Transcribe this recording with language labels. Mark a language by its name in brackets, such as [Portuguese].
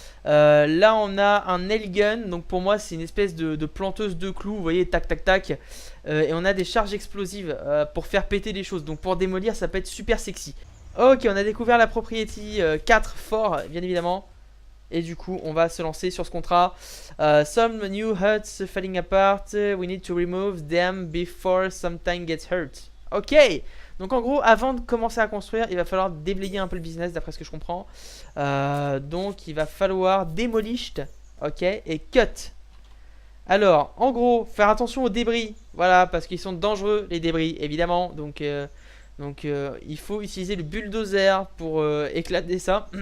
[French] Là, on a un nail gun. Donc pour moi, c'est une espèce de planteuse de clous. Vous voyez, tac, tac, tac. Et on a des charges explosives pour faire péter des choses. Donc pour démolir, ça peut être super sexy. Ok, on a découvert la propriété 4 fort, bien évidemment. Et du coup, on va se lancer sur ce contrat. [English] Some new huts falling apart. We need to remove them before something gets hurt. Ok. [French] Donc en gros, avant de commencer à construire, il va falloir déblayer un peu le business, d'après ce que je comprends. Donc il va falloir demolished. Ok. Et cut. Alors, en gros, faire attention aux débris. Voilà, parce qu'ils sont dangereux, les débris, évidemment. Donc il faut utiliser le bulldozer pour éclater ça.